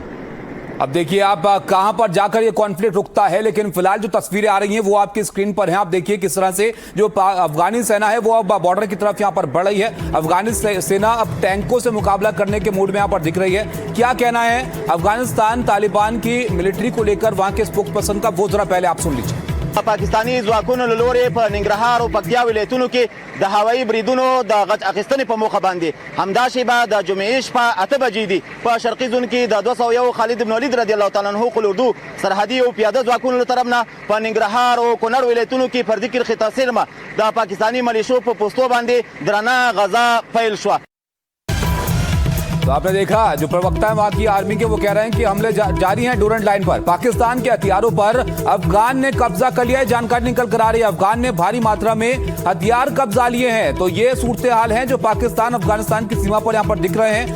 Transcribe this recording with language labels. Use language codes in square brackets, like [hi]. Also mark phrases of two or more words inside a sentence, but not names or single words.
[hi] अब देखिए आप कहां पर जाकर ये कॉन्फ्लिक्ट रुकता है, लेकिन फिलहाल जो तस्वीरें आ रही हैं वो आपकी स्क्रीन पर हैं। आप देखिए किस तरह से जो अफगानी सेना है वो अब बॉर्डर की तरफ यहां पर बढ़ रही है। अफगानी सेना अब टैंकों से मुकाबला करने के मूड में यहां पर दिख रही है। क्या कहना है अफगानिस्तान तालिबान की मिलिट्री को लेकर वहां के [en] spokes person [hi] का, वो जरा पहले आप सुन लीजिए। [ps] पाकिस्तानी ځواکونو له لورې په ننګرهار او پکتیا ولایتونو کې د هوایي بریدونو د غچ اخیستنې په موخه باندې همدا شیبه د جمعې شپه 8 بجې دي په شرقي زون کې د 201 خالد بن ولید [ar] رضی الله تعالی عنہ [ps] قل اردو سرحدي او پیاده ځواکونو له طرف نه په ننګرهار او کونړ ولایتونو کې پر ذکر خطاسر ما د پاکستانی ملیشو په پوسټو باندې درنه غزا پیل شو। [hi] तो आपने देखा जो प्रवक्ता है वहां की आर्मी के, वो कह रहे हैं कि हमले जारी हैं डोरेंट लाइन पर। पाकिस्तान के हथियारों पर अफगान ने कब्जा कर लिया है, जानकारी निकल कर आ रही है। अफगान ने भारी मात्रा में हथियार कब्जा लिए हैं। तो ये सूरत हाल है जो पाकिस्तान अफगानिस्तान की सीमा पर यहां पर दिख रहे हैं।